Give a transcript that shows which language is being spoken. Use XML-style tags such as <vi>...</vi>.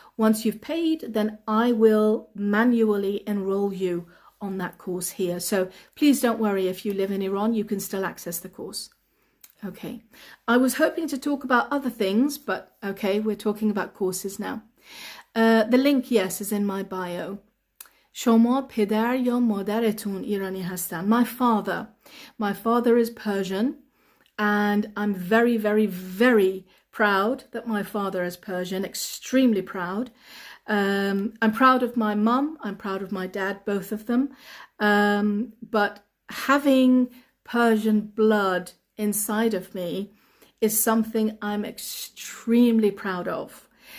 <en>Once you've paid, then I will manually enroll you on that course here. So please don't worry, if you live in Iran, you can still access the course. Okay, I was hoping to talk about other things, but okay, we're talking about courses now. The link, yes, is in my bio.</en> <fa>شما پدر یا مادرتون ایرانی هستن.</fa> <en>My father is Persian, and I'm very, very, very proud that my father is Persian, extremely proud. I'm proud of my mum, I'm proud of my dad, both of them. But having Persian blood inside of me is something I'm extremely proud of.</en>